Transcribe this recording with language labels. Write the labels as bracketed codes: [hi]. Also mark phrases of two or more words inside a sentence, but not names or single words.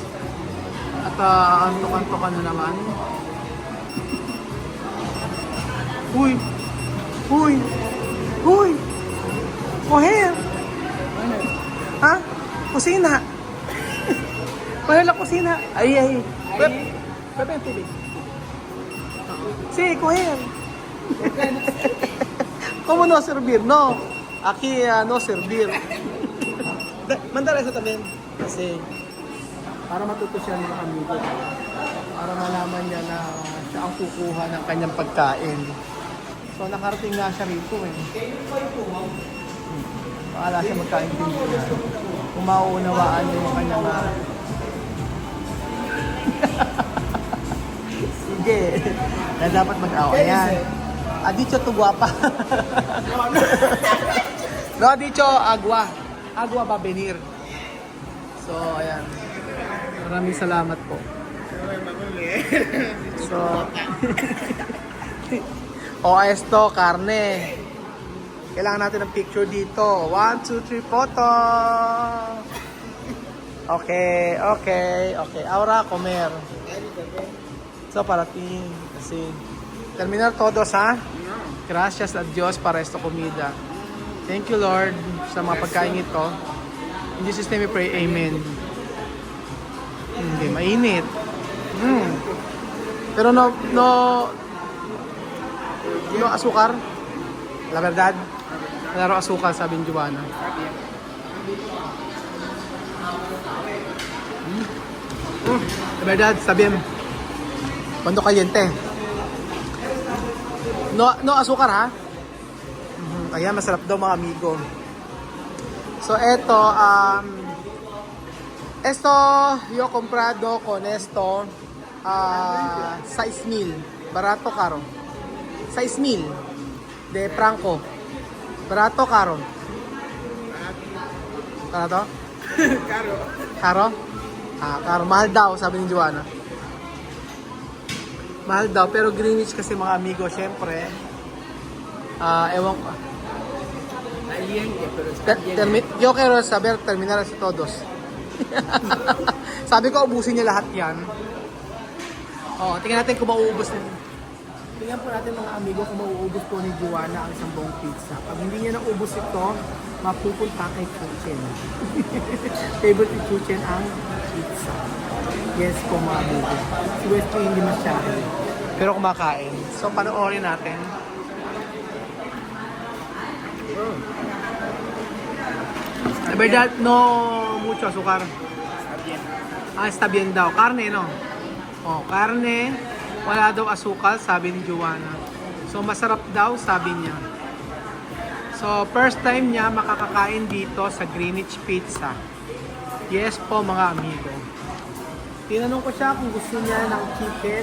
[tl] At antok-antok na naman. Uy! [es] Coher! [tl] Ha? Kusina! Wala kusina! Ay! Bebe yung tubig. [es] Si, coher! ¿Cómo no servir? No. Aquí no servir. [tl] Mandara sa tabi. Kasi para matuto siya ng amigo. Para malaman niya na siya ang kukuha ng kanyang pagkain. So nakarating nga siya rito eh. Pakala siya magkaintindihan. Kung mauunawaan niyo yung kanyang Sige. Na dapat mag-awa. Ayan. [es] Dicho tu guapa. No, dicho agua. Agua va venir. [tl] So, ayan. Maraming salamat po. So, [es] esto, karne. [tl] Kailangan natin ng picture dito. [en] 1, 2, 3, photo. Okay. [es] Ahora comer. So, para ti. Kasi, terminar todos, ha? Gracias a Dios para esta comida. [en] Thank you, [tl] Lord, sa mga pagkain ito. [en] In Jesus' name we pray, Amen. [tl] Hindi, mainit. [es] Pero no asukar. La verdad. [tl] Wala raw asukal, sabi ni Joanna. [es] La verdad, [tl] sabi mo. [es] Cuando caliente. No asukar, ha? [tl] Ayan, masarap daw mga amigo. [es] So, esto yo comprado con esto 6,000. Barato, caro. 6,000. De Franco. Barato, caro. Barato? Caro. Caro? Caro. [tl] Mahal daw, sabi ni Joanna. Mahal daw, pero Greenwich kasi mga amigo, syempre. Ewan ko. [es] Caliente, pero está bien. Yo quiero saber terminar si todos. [tl] Sabi ko, ubusin niya lahat yan. Tingnan natin kung mauubos na. Tingnan po natin mga amigo kung mauubos po ni Joanna ang isang buong pizza. Pag hindi niya naubos ito, mapupunta kay Chuchen. Favorite ni Chuchen ang pizza. Yes po mga amigo. Si Wesley hindi masyado. Pero kumakain. So panoorin natin. [es] La verdad, no mucho azúcar. Está bien daw. Karne, no? Karne. [tl] Wala daw asukal, sabi ni Joanna. So, masarap daw, sabi niya. So, [en] first time [tl] niya makakakain dito sa Greenwich Pizza. Yes po, mga amigo. Tinanong ko siya kung gusto niya ng chicken.